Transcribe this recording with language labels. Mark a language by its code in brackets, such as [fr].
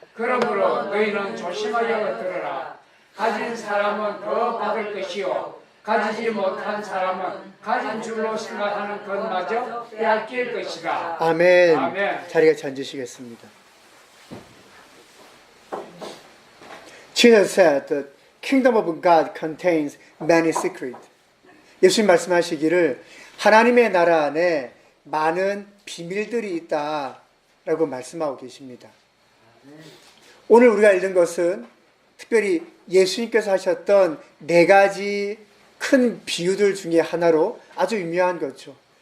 [ko] 그러므로 너희는 조심하여 들으라. 가진 사람은 더 받을 것이요 가지지 못한 사람은 가진 줄로 생각하는 것마저 빼앗길 것이다. 아멘. 아멘. 자리에 앉으시겠습니다. [en] Jesus said the kingdom of God contains many secrets. [ko] 예수님 말씀하시기를 하나님의 나라 안에 많은 비밀들이 있다라고 말씀하고 계십니다. 오늘 우리가 읽은 것은 특별히 예수님께서 하셨던 4가지 큰 비유들 중에 하나로 아주 유명한 거죠.